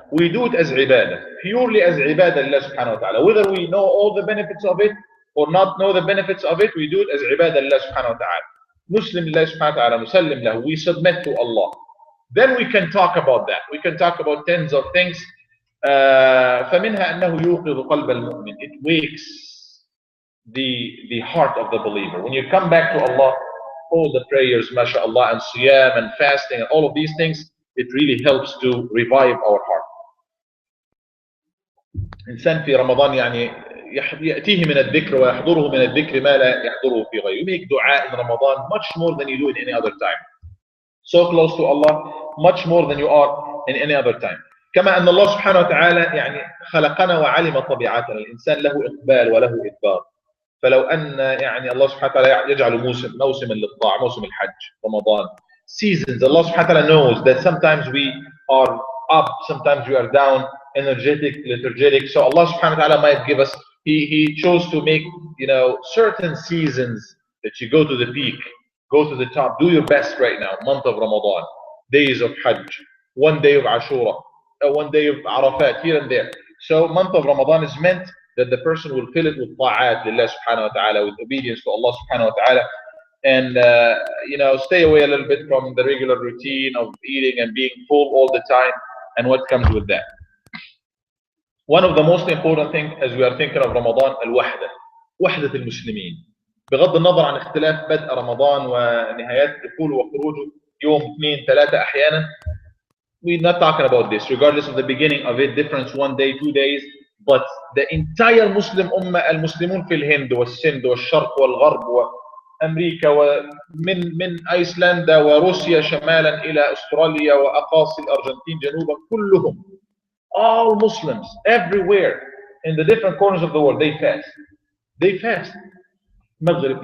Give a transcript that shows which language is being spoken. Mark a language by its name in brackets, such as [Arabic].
[English] We do it as عبادة, purely as عبادة لله سبحانه وتعالى. Whether we know all the benefits of it or not know the benefits of it, we do it as عبادة لله سبحانه وتعالى. Muslim لله سبحانه وتعالى, مسلم له, we submit to Allah. Then we can talk about that. We can talk about tens of things. [Arabic] فمنها أنه يوقظ قلب المؤمن. [English] It wakes the heart of the believer. When you come back to Allah, all the prayers, mashallah, and siyam and fasting and all of these things, it really helps to revive our heart. [Arabic] إنسان في رمضان يعني يأتيه من الذكر ويحضره من الذكر ما لا يحضره في غيره. [English] You make dua in Ramadan much more than you do in any other time. So close to Allah, much more than you are in any other time. [Arabic] كما أن الله سبحانه وتعالى يعني خلقنا وعلم طبيعتنا، الإنسان له إقبال وله إدبار. فلو أن يعني الله سبحانه وتعالى يجعل موسما للطاعة، موسم الحج، رمضان، seasons. [English] Allah subhanahu wa ta'ala knows that sometimes we are up, sometimes we are down, energetic, lethargic. So Allah subhanahu wa ta'ala might give us, He chose to make, certain seasons that you go to the peak, go to the top, do your best right now. Month of Ramadan, days of Hajj, one day of Ashura, one day of Arafat, here and there. So month of Ramadan is meant that the person will fill it with ta'at lillah subhanahu wa ta'ala, with obedience to Allah subhanahu wa ta'ala, and stay away a little bit from the regular routine of eating and being full all the time and what comes with that. One of the most important things as we are thinking of Ramadan, [Arabic] الوحدة، وحدة المسلمين. بغض النظر عن اختلاف بدء رمضان ونهايات دخوله وخروجه يوم 2 3 أحيانا. [English] We're not talking about this, regardless of the beginning of it, difference 1 day, 2 days, but the entire Muslim Ummah, [Arabic] المسلمون في الهند والسند والشرق والغرب وأمريكا ومن أيسلندا وروسيا شمالا إلى أستراليا وأقاصي الأرجنتين جنوبا، كلهم, [English] all Muslims everywhere in the different corners of the world, they fast. They fast. Maghrib.